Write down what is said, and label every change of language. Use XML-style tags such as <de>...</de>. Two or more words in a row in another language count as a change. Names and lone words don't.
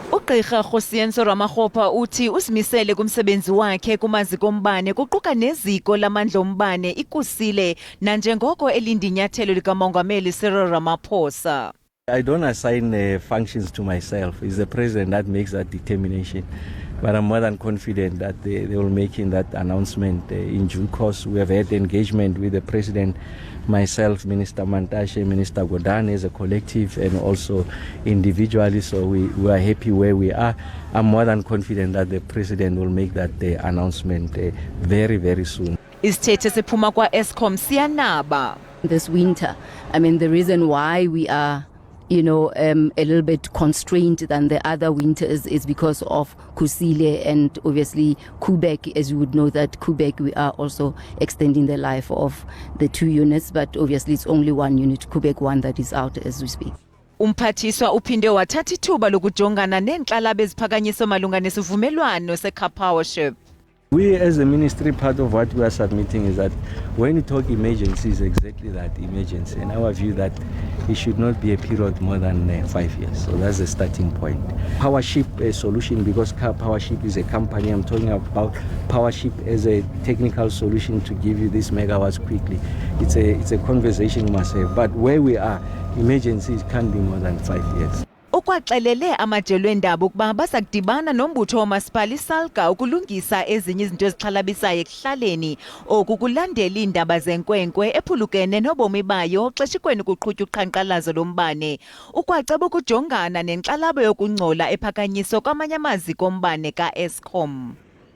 <xh>Ugqirha Kgosientsho Ramokgopa uthi usimisele kumsebenzi wakhe kumaziko ombane kuquka neziko lamandla ombane iKusile nanjengoko elindinyathelo likamongameli Cyril Ramaphosa.</xh> <en>I don't assign functions to myself. It's the president that makes that determination. But I'm more than confident that they will make that announcement in due course. We have had engagement with the president, myself, Minister Mantashe, Minister Godane as a collective and also individually. So we are happy where we are. I'm more than confident that the president will make that announcement very, very soon.</en> <xh>Isithethe siphuma kwa Eskom siyanaba.</xh> <en>This winter, I mean, the reason why we are a little bit constrained than the other winters is because of Kgosile and obviously Quebec. As you would know that Quebec, we are also extending the life of the 2 units, but obviously it's only 1 unit, Quebec 1, that is out as we speak.</en> <xh>Umphathiswa uphinde wathatha ithuba lokujongana neenxalabo eziphakanyiso malunga nesivumelwano se-Powership.</xh> <en>We as a ministry, part of what we are submitting is that when you talk emergency, is exactly that, emergency. In our view, that it should not be a period more than 5 years. So that's the starting point. Powership solution, because Powership is a company, I'm talking about Powership as a technical solution to give you these megawatts quickly. It's a conversation we must have. But where we are, emergencies can't be more than 5 years.</en> <xh>Ukwaxelele amajelo eendaba ukuba basakudibana nombutho wamasipala iSalga ukulungisa ezinye izinto ezixhalabisayo ekuhlaleni oku kulandela iindaba zenkwenkwe ephulukene nobomi bayo xeshikweni kuqhutywa uqhankqalazo lombane ukwaceba ukujongana nenkxalabo yokungcola ephakanyiso kwamanye amaziko ombane kaEskom.</xh>